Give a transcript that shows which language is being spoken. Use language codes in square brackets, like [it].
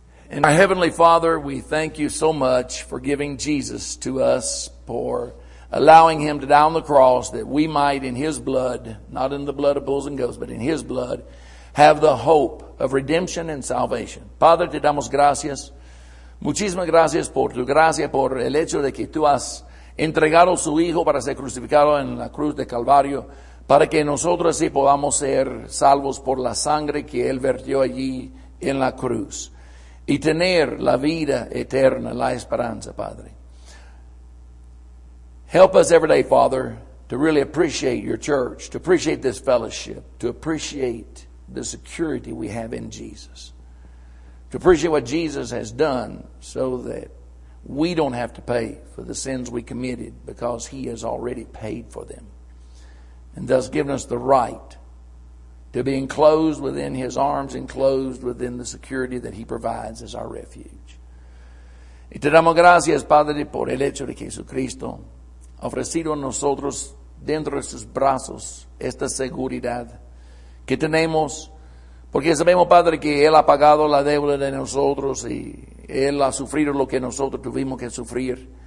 [en] And our Heavenly Father, we thank you so much for giving Jesus to us, for allowing him to die on the cross that we might in his blood, not in the blood of bulls and goats, but in his blood, have the hope of redemption and salvation. [es] Padre, te damos gracias. Muchísimas gracias por tu gracia, por el hecho de que tú has entregado su Hijo para ser crucificado en la cruz de Calvario, para que nosotros sí podamos ser salvos por la sangre que Él vertió allí en la cruz y tener la vida eterna, la esperanza, Padre. [en] Help us every day, Father, to really appreciate your church, to appreciate this fellowship, to appreciate the security we have in Jesus. To appreciate what Jesus has done so that we don't have to pay for the sins we committed because he has already paid for them. And thus given us the right to be enclosed within his arms, enclosed within the security that he provides as our refuge. [es] Y te damos gracias, Padre, por el hecho de que Jesucristo ha ofrecido a nosotros dentro de sus brazos esta seguridad que tenemos Porque sabemos, Padre, que Él ha pagado la deuda de nosotros y Él ha sufrido lo que nosotros tuvimos que sufrir.